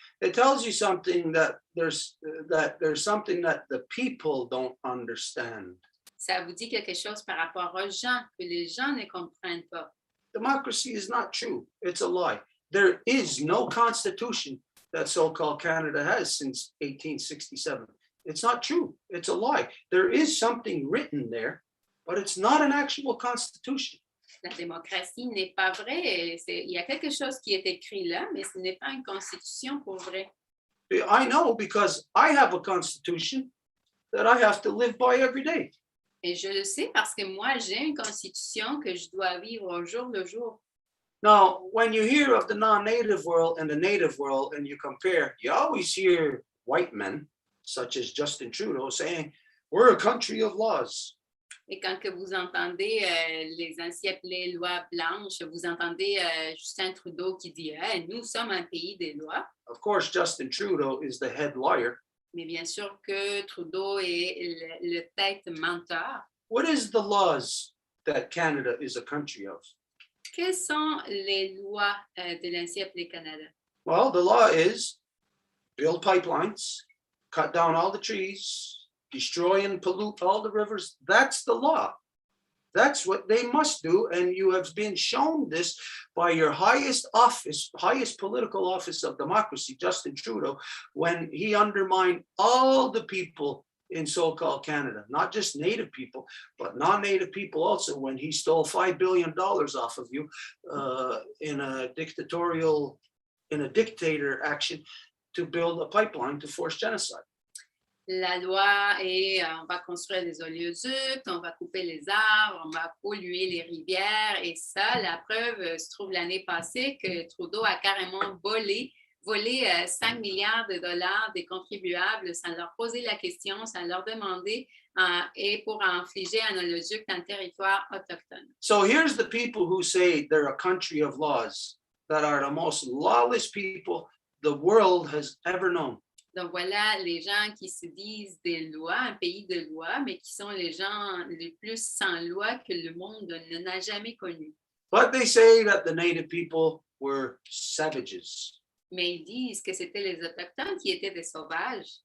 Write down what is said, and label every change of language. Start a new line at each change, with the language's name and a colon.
English: It tells you something that there's something that the people don't understand.
French: Ça vous dit quelque chose par rapport aux gens que les gens ne comprennent pas.
English: Democracy is not true. It's a lie. There is no constitution that so-called Canada has since 1867. It's not true. It's a lie. There is something written there, but it's not an actual constitution.
French: La démocratie n'est pas vraie. Il y a quelque chose qui est écrit là, mais ce n'est pas une constitution pour vrai.
English: I know because I have a constitution that I have to live by every day.
French: Et je le sais parce que moi, j'ai une constitution que je dois vivre au jour le jour.
English: Now, when you hear of the non-native world and the native world and you compare, you always hear white men, such as Justin Trudeau, saying, we're a country of laws.
French: Et quand que vous entendez les ainsi appelées lois blanches, vous entendez Justin Trudeau qui dit hey, « Nous sommes un pays des lois ».
English: Of course, Justin Trudeau is the head liar.
French: Mais bien sûr que Trudeau est le tête menteur.
English: What is the laws that Canada is a country of?
French: Quelles sont les lois de l'ainsi appelé Canada?
English: Well, the law is build pipelines, cut down all the trees, destroy and pollute all the rivers. That's the law. That's what they must do. And you have been shown this by your highest office, highest political office of democracy, Justin Trudeau, when he undermined all the people in so-called Canada, not just native people, but non-native people also, when he stole $5 billion off of you in a dictator action to build a pipeline to force genocide.
French: La loi est on va construire des oléoducs, on va couper les arbres, on va polluer les rivières. Et ça, la preuve se trouve l'année passée que Trudeau a carrément volé 5 milliards de dollars des contribuables sans leur poser la question, sans leur demander et pour infliger un oléoduc dans le territoire autochtone.
English: So here's the people who say they're a country of laws that are the most lawless people the world has ever known.
French: Donc voilà les gens qui se disent des lois, un pays de lois, mais qui sont les gens les plus sans loi que le monde n'a jamais connus.
English: But they say that the native people were savages.
French: Mais ils disent que c'était les Autochtones qui étaient des sauvages.